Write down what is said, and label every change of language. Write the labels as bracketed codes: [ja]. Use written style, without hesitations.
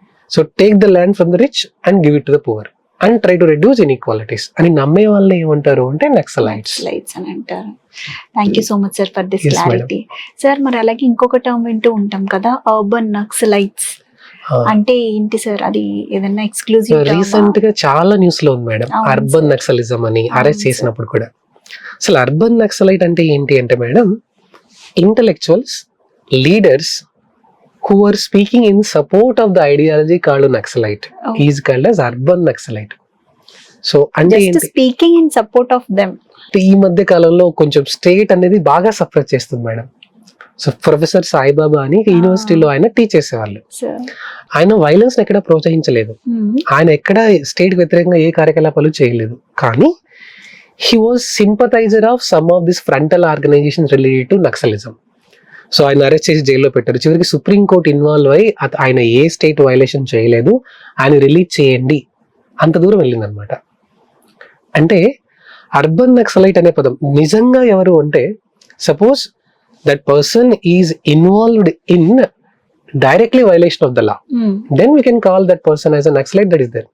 [en] so take the land from the rich and give it to the poor and try to reduce inequalities [te] అని నమ్మే వాళ్ళని ఏమంటారు అంటే Naxalites అని అంటారు. [en] Thank you so much sir for this clarity. [te] Sir మరి అలాగే ఇంకొక టర్మ్ వింటూ ఉంటాం కదా, అర్బన్ నక్సలైట్స్ అంటే ఏంటి సార్? అది ఏదైనా ఎక్స్క్లూజివ్? రీసెంట్ గా చాలా న్యూస్ లో ఉంది మేడం అర్బన్ నక్సలిజం అని అరెస్ట్ చేసినప్పుడు కూడా. అసలు అర్బన్ నక్సలైట్ అంటే ఏంటి అంటే madam, intellectuals, leaders [en] who are speaking in support of the ideology called Naxalite. He is called as urban Naxalite. [te] So అంటే [en] just speaking in support of them. [te] ఈ మధ్య కాలంలో కొంచెం స్టేట్ అనేది బాగా సఫర్ చేస్తుంది మేడం. సో ప్రొఫెసర్ సాయిబాబా అని యూనివర్సిటీలో ఆయన టీచ్ చేసేవాళ్ళు. ఆయన వైలెన్స్ ఎక్కడ ప్రోత్సహించలేదు, ఆయన ఎక్కడ స్టేట్ వ్యతిరేకంగా ఏ కార్యకలాపాలు చేయలేదు. కానీ [en] he was sympathizer of some of these frontal organizations related to Naxalism. [te] So ఆయన అరెస్ట్ చేసి జైల్లో పెట్టారు. చివరికి సుప్రీంకోర్టు ఇన్వాల్వ్ అయ్యి ఆయన ఏ స్టేట్ వైలేషన్ చేయలేదు, ఆయన రిలీజ్ చేయండి అంత దూరం వెళ్ళింది అనమాట. అంటే అర్బన్ నక్సలైట్ అనే పదం నిజంగా ఎవరు అంటే, [en] Suppose that person is involved in directly violation of the law, then we can call that person as a Naxalite. That is there.